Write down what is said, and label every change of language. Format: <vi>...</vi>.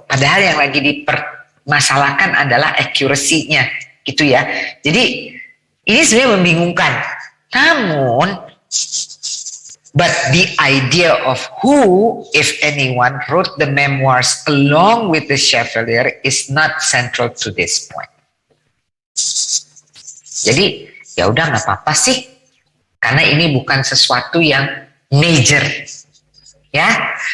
<id>Padahal yang lagi dipermasalahkan adalah accuracy-nya. Gitu ya. Jadi, ini sebenarnya membingungkan.</id> <en>Namun, but the idea of who, if anyone, wrote the memoirs along with the Chevalier is not central to this point.</en> <id>Jadi, ya udah nggak apa-apa sih, karena ini bukan sesuatu yang major, ya.</id>